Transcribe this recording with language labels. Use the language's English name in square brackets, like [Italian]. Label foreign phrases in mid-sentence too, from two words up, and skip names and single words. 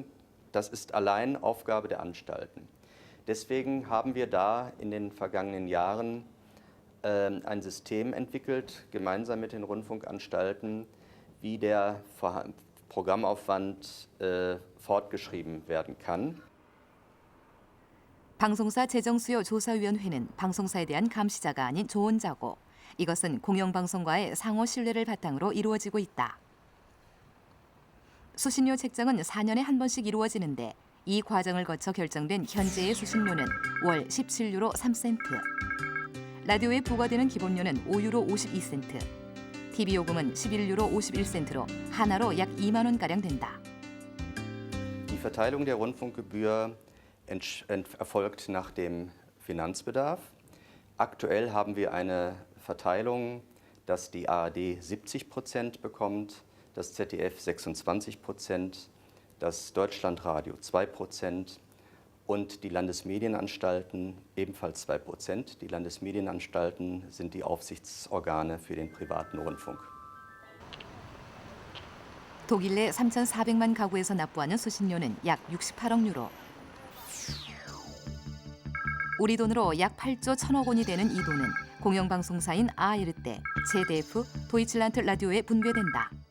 [German] Das ist allein Aufgabe der Anstalten. Deswegen haben wir da in den vergangenen Jahren ein System entwickelt, gemeinsam mit den Rundfunkanstalten, wie der Programmaufwand fortgeschrieben werden kann. [Korean] 방송사 재정수요 조사위원회는 방송사에 대한 감시자가 아닌 조언자고 이것은 공영방송과의 상호 신뢰를 바탕으로 이루어지고 있다. 수신료 책정은 4년에 한 번씩 이루어지는데 이 과정을 거쳐 결정된 현재의 수신료는 월 17유로 3센트. 라디오에 부과되는 기본료는 5유로 52센트. TV 요금은 11유로 51센트로 하나로 약 2만 원가량 된다. [German] Die Verteilung der Rundfunkgebühr erfolgt nach dem Finanzbedarf. Aktuell haben wir eine Verteilung, dass die ARD 70% bekommt, das ZDF 26%, das Deutschlandradio 2% und die Landesmedienanstalten ebenfalls 2%. Die Landesmedienanstalten sind die Aufsichtsorgane für den privaten Rundfunk. [Korean] 독일 내 3,400만 가구에서 납부하는 수신료는 약 68억 유로. 우리 돈으로 약 8조 1천억 원이 되는 이 돈은 공영방송사인 ARD, ZDF, 도이칠란드 라디오에 분배된다.